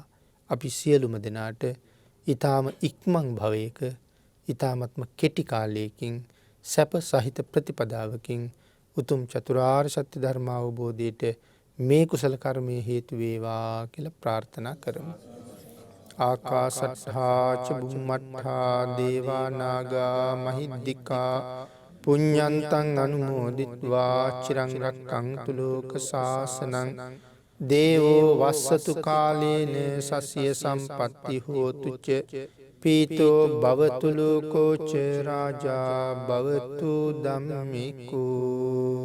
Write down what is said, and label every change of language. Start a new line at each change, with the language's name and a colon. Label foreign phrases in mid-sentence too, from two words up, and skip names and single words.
Sinhala: අපි සියලුම දෙනාට ඊ타ම ඉක්මන් භවයක ඊ타මත්ම කෙටි කාලයකින් සැප සහිත ප්‍රතිපදාවකින් උතුම් චතුරාර්ය සත්‍ය ධර්ම අවබෝධයට මේ කුසල කර්මයේ හේතු වේවා කියලා ප්‍රාර්ථනා කරමු.
Pali: ආකාශට්ඨා ච බුම්මට්ඨා දේවා නාග මහිද්దికා පුඤ්ඤන්තං අනුමෝදිත්වා චිරං රක්ඛන්තු ලෝක සාසනං දේවෝ වස්සතු කාලේන සස්ය සම්පත්ති හෝතු ච පීතෝ භවතුලෝකෝච රාජා භවතු ධම්මිකෝ